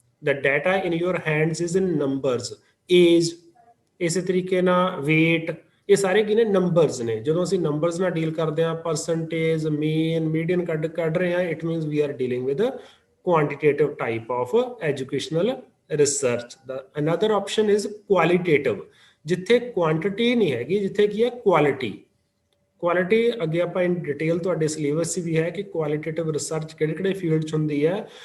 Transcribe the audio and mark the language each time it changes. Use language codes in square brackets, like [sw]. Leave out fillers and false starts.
[en] The data in your hands is in numbers. ਏਜ [pa] ਇਸੇ ਤਰੀਕੇ ਨਾਲ, [en] wait, [pa] ਇਹ ਸਾਰੇ ਕੀ ਨੇ, [en] numbers [pa] ਨੇ। ਜਦੋਂ ਅਸੀਂ [en] numbers [pa] ਨਾਲ [en] deal [pa] ਕਰਦੇ ਹਾਂ, [en] percentage, mean, median [pa] ਕੱਢ ਰਹੇ ਹਾਂ, [en] It means we are dealing with quantitative type of educational research. The another option is qualitative, [pa] ਜਿੱਥੇ [en] quantity [pa] ਨਹੀਂ ਹੈਗੀ, ਜਿੱਥੇ ਕੀ ਹੈ [en] quality। [pa] ਕੁਆਲਿਟੀ ਅੱਗੇ ਆਪਾਂ ਇਨ ਡਿਟੇਲ ਤੁਹਾਡੇ ਸਿਲੇਬਸ 'ਚ ਵੀ ਹੈ ਕਿ ਕੁਆਲਿਟੇਟਿਵ ਰਿਸਰਚ ਕਿਹੜੇ ਕਿਹੜੇ ਫੀਲਡ 'ਚ ਹੁੰਦੀ ਹੈ।